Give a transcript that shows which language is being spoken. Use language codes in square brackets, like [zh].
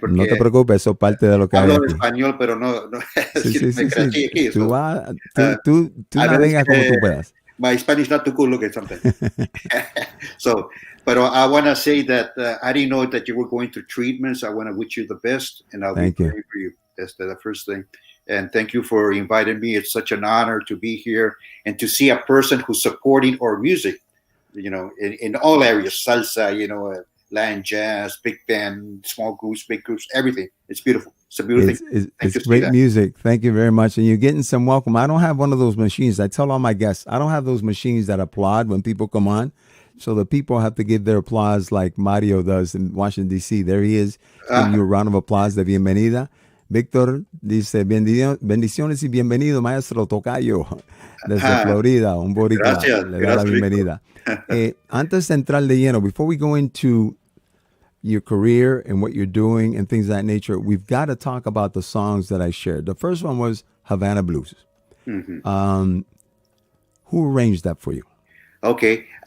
[es] No te preocupes, eso es parte de lo que hay. Hablo español, pero no sí. aquí. Tú navegas como tú puedas. [en] My Spanish not too good looking something. But I want to say that I didn't know that you were going through treatments. I want to wish you the best, and I'll be praying for you. That's the first thing. And thank you for inviting me. It's such an honor to be here and to see a person who's supporting our music, in all areas, salsa, Latin jazz, big band, small groups, big groups, everything. It's beautiful. It's a beautiful thing. It's great music. Thank you very much. And you're getting some welcome. I don't have one of those machines. I tell all my guests, I don't have those machines that applaud when people come on. So the people have to give their applause like Mario does in Washington, D.C. There he is, giving you a round of applause [es] de bienvenida. Víctor dice, bendiciones y bienvenido, maestro Tocayo, desde Florida, un boricua. Gracias. Le da la bienvenida. Antes de entrar de lleno, [en] before we go into your career and what you're doing and things of that nature, we've got to talk about the songs that I shared. The first one was Havana Blues. Mm-hmm. Who arranged that for you? Okay.